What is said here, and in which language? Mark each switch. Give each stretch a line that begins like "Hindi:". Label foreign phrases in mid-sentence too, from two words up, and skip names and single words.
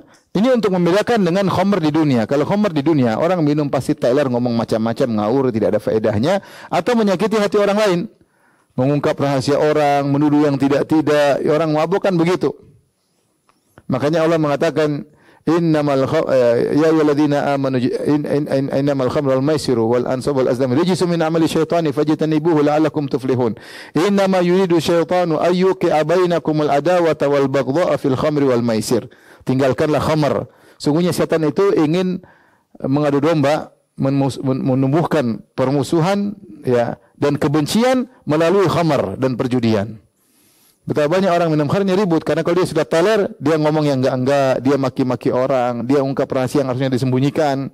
Indonesian: Ini untuk membedakan dengan khamr di dunia. Kalau khamr di dunia, orang minum pasti teler, ngomong macam-macam, ngawur, tidak ada faedahnya, atau menyakiti hati orang lain. Mengungkap rahasia orang, menuduh yang tidak-tidak, orang mabuk kan begitu. Makanya Allah mengatakan,
Arabic: يا أيها الذين آمنوا إنما الخمر والميسر والأنصاب والأزلام رجس من عمل الشيطان فاجتنبوه لعلكم تفلحون. إنما يريد الشيطان أن يوقع بينكم العداوة والبغضاء في الخمر والميسر.
Indonesian: Tinggalkanlah khamr. Sungguhnya setan itu ingin mengadu domba, menumbuhkan permusuhan ya dan kebencian melalui khamr dan perjudian. Betapa banyak orang minum khamrnya ribut karena kalau dia sudah teler, dia ngomong yang enggak, dia maki-maki orang, dia ungkap rahasia yang harusnya disembunyikan.